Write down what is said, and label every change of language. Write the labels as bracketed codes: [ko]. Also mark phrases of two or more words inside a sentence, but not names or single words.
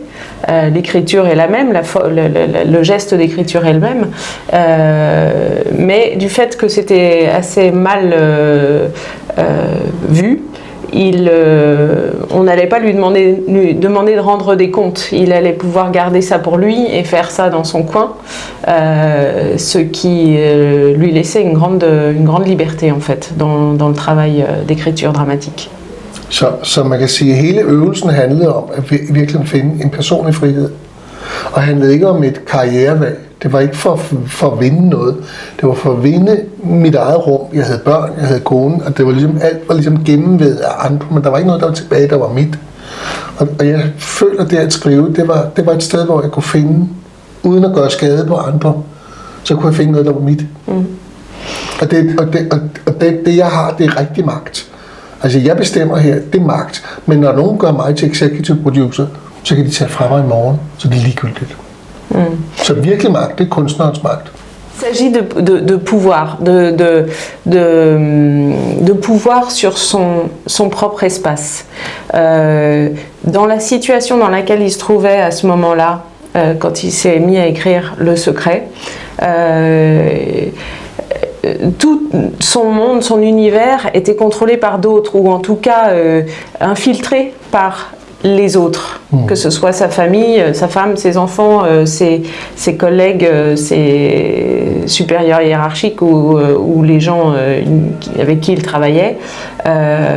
[fr] L'écriture est la même, le geste d'écriture est le même, mais du fait que c'était assez mal vu, on n'allait pas lui demander de rendre des comptes. Il allait pouvoir garder ça pour lui et faire ça dans son coin, ce qui lui laissait une grande liberté en fait dans le travail d'écriture dramatique. [da] Så man kan sige, at hele øvelsen handlede om at virkelig finde en personlig frihed. Og handlede ikke om et karrierevalg. Det var ikke for at vinde noget. Det var for at vinde mit eget rum. Jeg havde børn, jeg havde kone, og det var ligesom, alt var ligesom gennemvædet af andre, men der var ikke noget, der var tilbage, der var mit. Og jeg føler det at skrive, det var et sted, hvor jeg kunne finde, uden at gøre skade på andre, så kunne jeg finde noget, der var mit. Og det jeg har, det er rigtig magt. Altså jeg bestemmer her, det er magt, men når nogen gør mig til [en] executive producer, [da] så kan de tage fra mig i morgen, så det er ligegyldigt. Så virkelig magt, det er kunstnerens magt. [fr] Il s'agit de pouvoir, de pouvoir sur son propre espace. Dans la situation dans laquelle il se trouvait à ce moment-là, quand il s'est mis à écrire Le Secret, tout son monde, son univers était contrôlé par d'autres, ou en tout cas infiltré par les autres, que ce soit sa famille, sa femme, ses enfants, ses collègues, ses supérieurs hiérarchiques ou les gens avec qui il travaillait.